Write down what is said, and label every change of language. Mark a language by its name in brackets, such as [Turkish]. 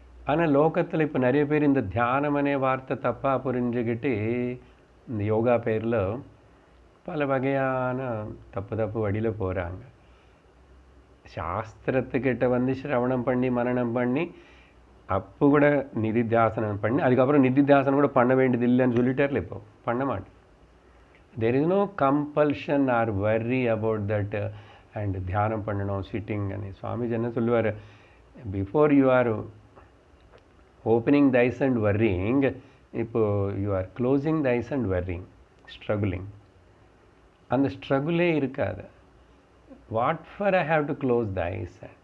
[Tamil] ஆனால் லோகத்தில் இப்போ நிறைய பேர் இந்த தியானமனே வார்த்தை தப்பாக புரிஞ்சுக்கிட்டு இந்த யோகா பேரில் பல வகையான தப்பு வழியில் போகிறாங்க. சாஸ்திரத்துக்கிட்ட வந்து சிரவணம் பண்ணி மனனம் பண்ணி அப்போ கூட நிதித்தியாசனம் பண்ணி அதுக்கப்புறம் நிதித்தியாசனம் கூட பண்ண வேண்டியது இல்லைன்னு சொல்லிட்டார்ல. இப்போ பண்ண மாட்டேன். [English] there is no compulsion or worry about that and [Tamil] தியானம் பண்ணணும் [English] Sitting. [Tamil] சுவாமிஜி என்ன சொல்லுவார், [English] before you are opening the eyes and worrying, [Tamil] இப்போ [English] You are closing the eyes and worrying, struggling. [Tamil] அந்த ஸ்ட்ரகுலே இருக்காது. [English] What for I have to close the eyes?